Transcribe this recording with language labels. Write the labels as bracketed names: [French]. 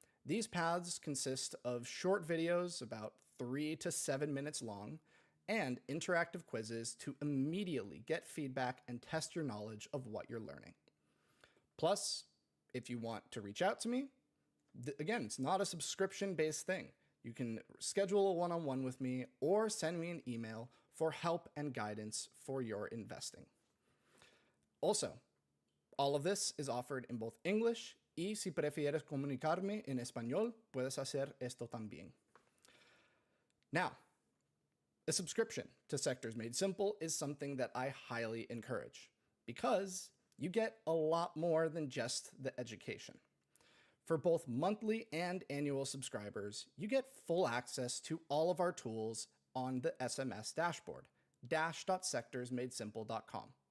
[English] These paths consist of short videos about 3 to 7 minutes long and interactive quizzes to immediately get feedback and test your knowledge of what you're learning. Plus, if you want to reach out to me, again, it's not a subscription-based thing. You can schedule a one-on-one with me or send me an email for help and guidance for your investing. Also, all of this is offered in both English [Spanish] y si prefieres comunicarme en español, puedes hacer esto también. [English] Now, a subscription to Sectors Made Simple is something that I highly encourage because you get a lot more than just the education. For both monthly and annual subscribers, you get full access to all of our tools on the SMS dashboard, dash.sectorsmadesimple.com.